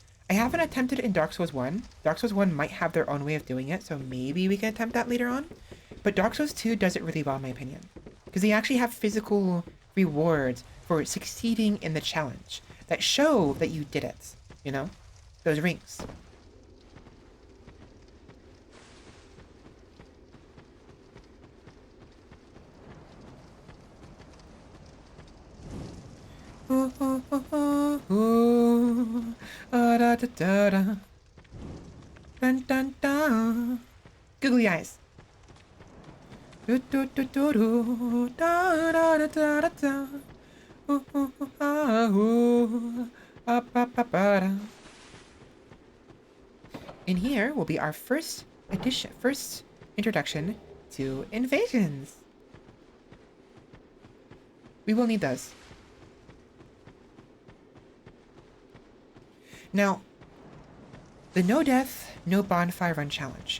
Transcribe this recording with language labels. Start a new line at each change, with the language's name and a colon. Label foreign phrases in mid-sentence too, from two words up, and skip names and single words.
English: I haven't attempted it in Dark Souls 1. Dark Souls 1 might have their own way of doing it, so maybe we can attempt that later on. But Dark Souls 2 does it really well, in my opinion. Because they actually have physical rewards for succeeding in the challenge that show that you did it, you know? Those rings. Ooh, ooh, ooh, ooh, ooh. Da da da da. Dun dun dun. Googly eyes. Do do do do do. Da da da da da da. Ooh ooh ooh ah ooh. Ah ba ba ba da. in here will be our first introduction to invasions. We will need those. Now, the no death, no bonfire run challenge.